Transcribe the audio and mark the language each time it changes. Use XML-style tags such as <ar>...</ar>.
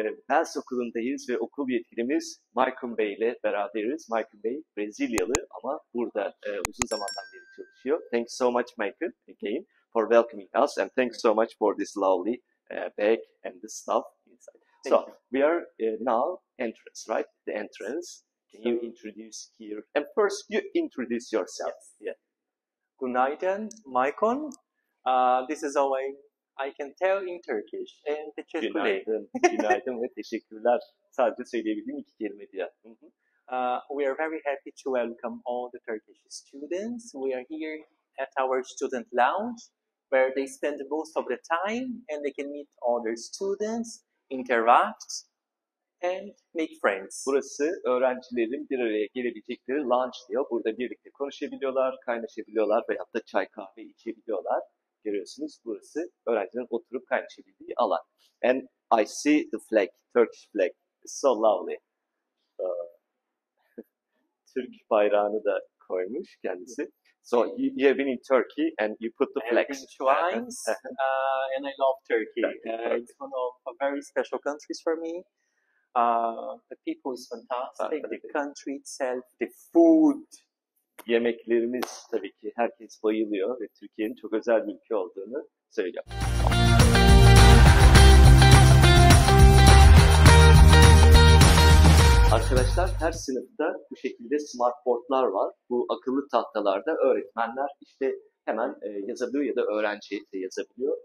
<tr>BELS Okulu'ndayız ve okul yetkilimiz Maycon Bey ile beraberiz. Maycon Bey Brezilyalı ama burada uzun zamandan beri çalışıyor.</tr> <en>Thanks so much Maycon again for welcoming us and thanks so much for this lovely bag and the stuff inside. So we are now entrance, right? The entrance. Can you introduce here? And first you introduce yourself. Yes. Yeah.</en> <tr>Günaydın, Maycon.</tr> <en>This is how I can tell in Turkish. And</en> <tr>teşekkürler. Günaydın, günaydın ve teşekkürler. Sadece söyleyebildiğim iki kelime diye.</tr> <en>We are very happy to welcome all the Turkish students. We are here at our student lounge where they spend most of the time and they can meet other students, interact and make friends.</en> <tr>Burası öğrencilerin bir araya gelebilecekleri lounge diyor. Burada birlikte konuşabiliyorlar, kaynaşabiliyorlar veyahut da çay kahve içebiliyorlar. Görüyorsunuz burası öğrencilerin oturup kaynaşabildiği alan.</tr> <en>And I see the flag, Turkish flag. It's so lovely.</en> <tr>Türk bayrağını da koymuş kendisi.</tr> <en>So you have been in Turkey and you put the flags. Twice, and I love Turkey. It's one of very special countries for me. The people is fantastic. The country itself, the food.</en> <tr>Yemeklerimiz tabii ki herkes bayılıyor ve Türkiye'nin çok özel bir ülke olduğunu söylüyor. Arkadaşlar her sınıfta bu şekilde smartboardlar var. Bu akıllı tahtalarda öğretmenler işte hemen yazabiliyor ya da öğrenci de yazabiliyor.</tr>